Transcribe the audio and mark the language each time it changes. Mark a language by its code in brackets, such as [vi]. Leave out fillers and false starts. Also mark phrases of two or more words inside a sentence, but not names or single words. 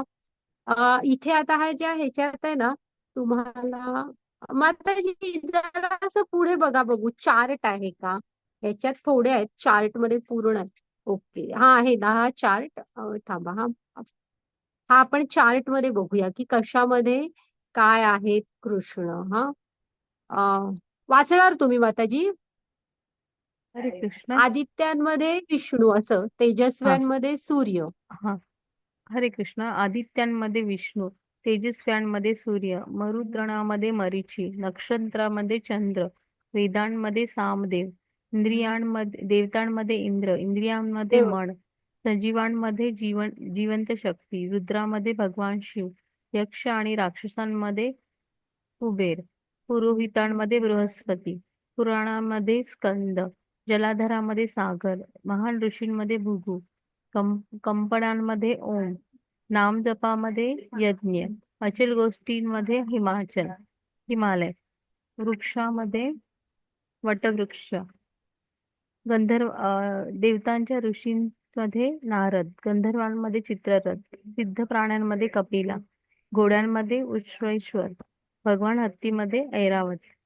[mr] इथे आता हा ज्या ह्याच्यात आहे ना तुम्हाला माताजी जरा असं पुढे बघा बघू चार्ट आहे का ह्याच्यात थोडे आहेत चार्ट मध्ये पूर्ण आहेत. ओके हा आहे ना हा चार्ट थांबा हा हा आपण चार्ट मध्ये बघूया की कशामध्ये काय आहेत कृष्ण हा वाचणार तुम्ही माताजी. हरे कृष्णा. आदित्यांमध्ये विष्णू असं हा तेजस्व्यांमध्ये सूर्य. हा. हरे कृष्णा. आदित्यांमध्ये विष्णू, तेजस्व्यांमध्ये सूर्य, मरुद्गणामध्ये मरीची, नक्षत्रामध्ये चंद्र, वेदांमध्ये सामदेव, इंद्रियांमध्ये देवतांमध्ये इंद्र, इंद्रियांमध्ये देव मन, सजीवांमध्ये जिवंत शक्ती, रुद्रामध्ये भगवान शिव, यक्ष आणि राक्षसांमध्ये कुबेर, पुरोहितांमध्ये बृहस्पती, पुराणामध्ये स्कंद, जलाधरामध्ये सागर, महान ऋषींमध्ये भृगु, कंपनांमध्ये ओम, नामजपामध्ये यज्ञ, अचल गोष्टींमध्ये हिमालय, वृक्षामध्ये वटवृक्ष, देवतांच्या ऋषींमध्ये नारद, गंधर्वांमध्ये चित्ररथ, सिद्ध प्राण्यांमध्ये कपिला, घोड्यांमध्ये उच्छ्वैश्वर, भगवान हत्तीमध्ये ऐरावत.